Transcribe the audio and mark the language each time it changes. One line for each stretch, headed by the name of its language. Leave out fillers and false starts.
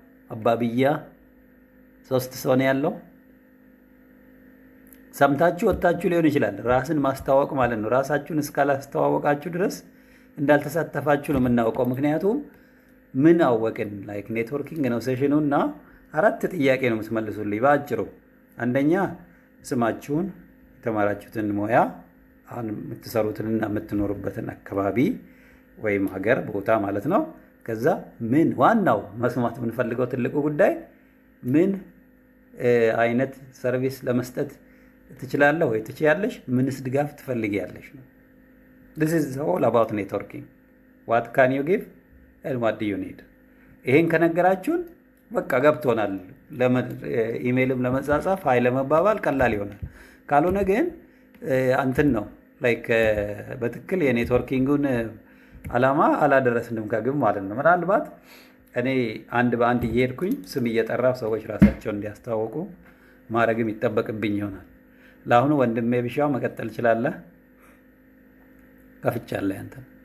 Amharic: አባብያ 3 ሰው ነው ያለው። ሰምታችሁ ወጣችሁ ሊሆን ይችላል። ራስን ማስተዋወቅ ማለት ነው። ራሳችሁን እስካላስተዋወቃችሁ ድረስ እንዳልተሳተፋችሁ ነው የምናውቀው። ምክንያቱም ምን አወቅን ላይክ ኔትወርኪንግ ነው ሴሽኑ እና 4 ጥያቄ ነው የምትመልሱልኝ በአጭሩ። አንደኛ ስማችሁን፣ የተማራችሁትን ሙያ፣ አሁን የምትሰሩትንና የምትኖሩበትን አካባቢ ወይም ሀገር ቦታ ማለት ነው። ከዛ ምን ዋናው መስማት የምንፈልገው ትልቁ ጉዳይ ምን አይነት ሰርቪስ ለመስጠት ትችላለህ ወይ ትችያለሽ? ምንስ ድጋፍ ትፈልጊያለሽ ነው።
English: this is all about networking. what can you give and what do you need?
Amharic: ይሄን ከነገራችሁን በቃ ገብቶናል። ኢሜይልም ለመጻጻፍ ሀይ ለመባባል ቀላል ይሆናል። ካልሆነ ግን አንተን ነው ላይክ በትክክል የኔትወርኪንጉን ዓላማ አላደረስንም ከግብ ማለት ነው። ምናልባት እኔ አንድ በአንድ እየሄድኩኝ ስም እየጠራሁ ሰዎች ራሳቸውን እንዲያስተዋውቁ ማድረግም ይጠበቅብኝ ይሆናል። ለአሁኑ ወንድሜ ቢሻው መቀጠል ይችላለህ። ከፍቻለሁ አንተን።